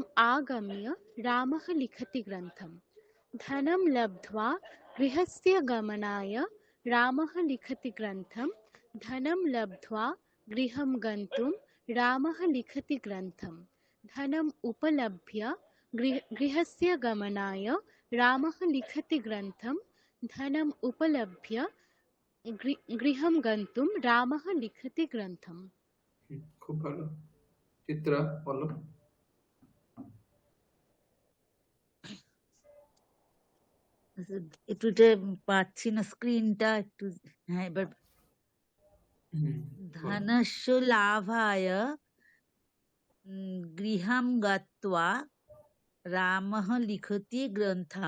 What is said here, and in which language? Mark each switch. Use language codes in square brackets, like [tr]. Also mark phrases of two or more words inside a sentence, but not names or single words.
[sa] आगम्य रामः लिखति ग्रन्थं धनं लब्ध्वा गृहस्य गमनाय रामः लिखति ग्रन्थं धनं लब्ध्वा गृहं गन्तुं रामः लिखति ग्रन्थं धनम् उपलभ्य गृहस्य गमनाय रामः लिखति ग्रन्थं धनम् उपलभ्य गृहं गन्तुं रामः लिखति ग्रन्थम्। [bn] হুম, খুব ভালো। চিত্রা বলো। একটু এটা পাচ্ছি না, স্ক্রিনটা একটু। হ্যাঁ, এবার হুম, বলো। [sa] ধনস্য লাভায় গৃহম গত্বা রামः লিখতি গ্রন্থম